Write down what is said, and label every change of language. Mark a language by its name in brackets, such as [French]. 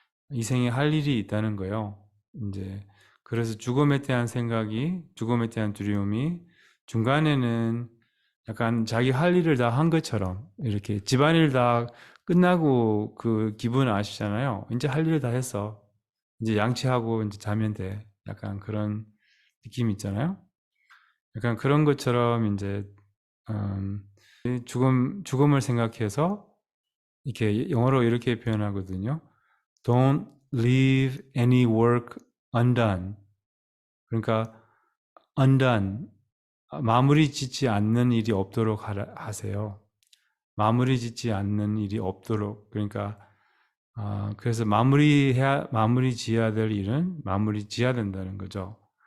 [Korean] 이 생에 할 일이 있다는 거예요. 이제 그래서 죽음에 대한 생각이, 죽음에 대한 두려움이 중간에는 약간 자기 할 일을 다 한 것처럼 이렇게 집안일 다 끝나고 그 기분 아시잖아요. 이제 할 일 다 했어. 이제 양치하고 이제 자면 돼. 약간 그런 느낌 있잖아요. 약간 그런 것처럼 이제 음, 죽음을 생각해서 이렇게 영어로 이렇게 표현하거든요. [English] Don't leave any work undone. [Korean] 그러니까 undone, 마무리 짓지 않는 일이 없도록 하세요. 마무리 짓지 않는 일이 없도록. 그러니까 그래서 마무리 지어야 될 일은 마무리 지어야 된다는 거죠.